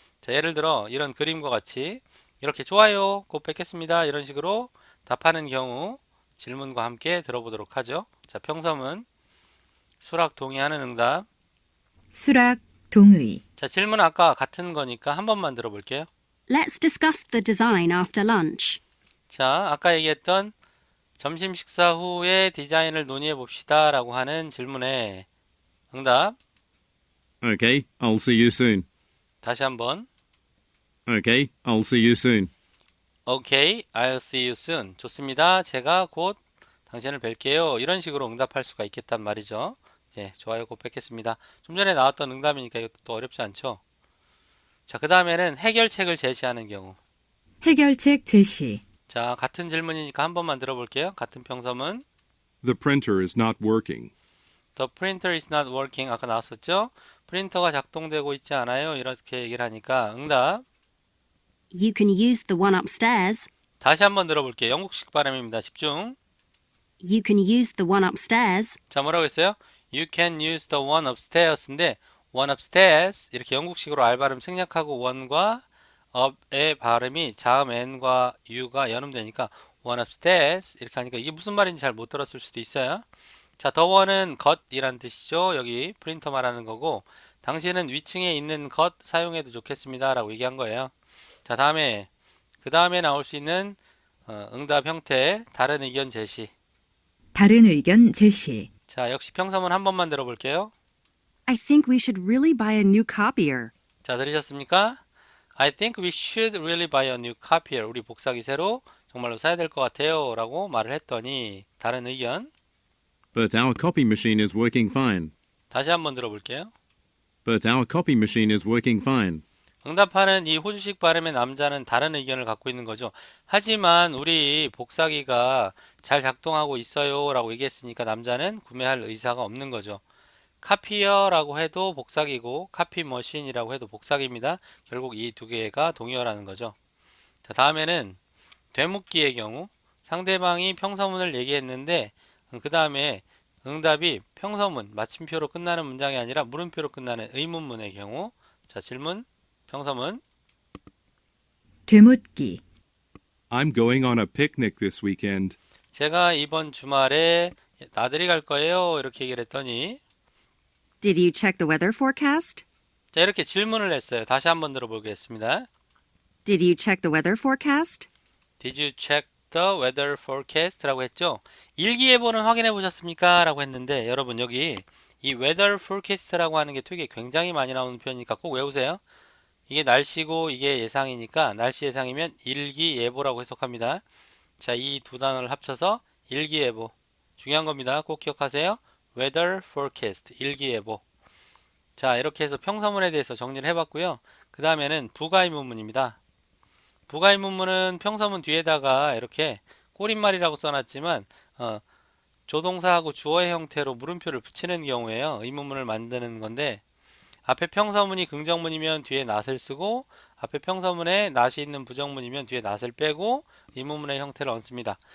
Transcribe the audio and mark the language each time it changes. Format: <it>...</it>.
<ko>자, 예를 들어 이런 그림과 같이 이렇게 좋아요, 곧 뵙겠습니다. 이런 식으로 답하는 경우 질문과 함께 들어보도록 하죠. 자, 평서문 수락 동의하는 응답. 수락, 동의. 자, 질문 아까 같은 거니까 한 번만 들어볼게요.</ko> <en>Let's discuss the design after lunch.</en> <ko>자, 아까 얘기했던 점심 식사 후에 디자인을 논의해 봅시다 라고 하는 질문에 응답.</ko> <en>Okay, I'll see you soon.</en> <ko>다시 한번.</ko> <en>Okay, I'll see you soon. Okay, I'll see you soon.</en> <ko>좋습니다. 제가 곧 당신을 뵐게요. 이런 식으로 응답할 수가 있겠단 말이죠. 예, 좋아요. 곧 뵙겠습니다. 좀 전에 나왔던 응답이니까 이것도 또 어렵지 않죠. 자, 그 다음에는 해결책을 제시하는 경우. 해결책 제시. 자, 같은 질문이니까 한 번만 들어볼게요. 같은 평서문.</ko> <en>The printer is not working. The printer is not working.</en> <ko>아까 나왔었죠? 프린터가 작동되고 있지 않아요. 이렇게 얘기를 하니까 응답.</ko> <en>You can use the one upstairs.</en> <ko>다시 한번 들어볼게요. 영국식 발음입니다. 집중.</ko> <en>You can use the one upstairs.</en> <ko>자, 뭐라고 했어요?</ko> <en>You can use the one upstairs</en> <ko>인데 one upstairs 이렇게 영국식으로 R 발음 생략하고 one과 up의 발음이 자음 n과 u가 연음되니까 one upstairs 이렇게 하니까 이게 무슨 말인지 잘 못 들었을 수도 있어요. 자, the one은 것이란 뜻이죠. 여기 프린터 말하는 거고 당신은 위층에 있는 것 사용해도 좋겠습니다 라고 얘기한 거예요. 자, 다음에 그 다음에 나올 수 있는 응답 형태 다른 의견 제시. 다른 의견 제시. 자, 역시 평서문 한 번만 들어볼게요.</ko> <en>I think we should really buy a new copier.</en> <ko>자, 들으셨습니까?</ko> <en>I think we should really buy a new copier.</en> <ko>우리 복사기 새로 정말로 사야 될 것 같아요 라고 말을 했더니 다른 의견.</ko> <en>But our copy machine is working fine.</en> <ko>다시 한번 들어볼게요.</ko> <en>But our copy machine is working fine.</en> <ko>응답하는 이 호주식 발음의 남자는 다른 의견을 갖고 있는 거죠. 하지만 우리 복사기가 잘 작동하고 있어요 라고 얘기했으니까 남자는 구매할 의사가 없는 거죠. 카피어라고 해도 복사기고 카피머신이라고 해도 복사기입니다. 결국 이 두 개가 동의어라는 거죠. 자, 다음에는 되묻기의 경우 상대방이 평서문을 얘기했는데 그 다음에 응답이 평서문 마침표로 끝나는 문장이 아니라 물음표로 끝나는 의문문의 경우. 자, 질문 평서문. 되묻기.</ko> <en>I'm going on a picnic this weekend.</en> <ko>제가 이번 주말에 나들이 갈 거예요 이렇게 얘기를 했더니</ko> <en>Did you check the weather forecast?</en> <ko>자, 이렇게 질문을 했어요. 다시 한번 들어보겠습니다.</ko> <en>Did you check the weather forecast? Did you check the weather forecast?</en> <ko>라고 했죠. 일기예보는 확인해 보셨습니까? 라고 했는데 여러분 여기 이 weather forecast라고 하는 게 되게 굉장히 많이 나오는 표현이니까 꼭 외우세요. 이게 날씨고 이게 예상이니까 날씨 예상이면 일기예보라고 해석합니다. 자, 이 두 단어를 합쳐서 일기예보. 중요한 겁니다. 꼭 기억하세요.</ko> <en>weather forecast, 일기예보.</en> <ko>자, 이렇게 해서 평서문에 대해서 정리를 해봤고요. 그 다음에는 부가의문문입니다. 부가의문문은 평서문 뒤에다가 이렇게 꼬릿말이라고 써놨지만 조동사하고 주어의 형태로 물음표를 붙이는 경우에요. 의문문을 만드는 건데 앞에 평서문이 긍정문이면 뒤에 not을 쓰고 앞에 평서문에 not이 있는 부정문이면 뒤에 not을 빼고 의문문의 형태를 얹습니다.</ko>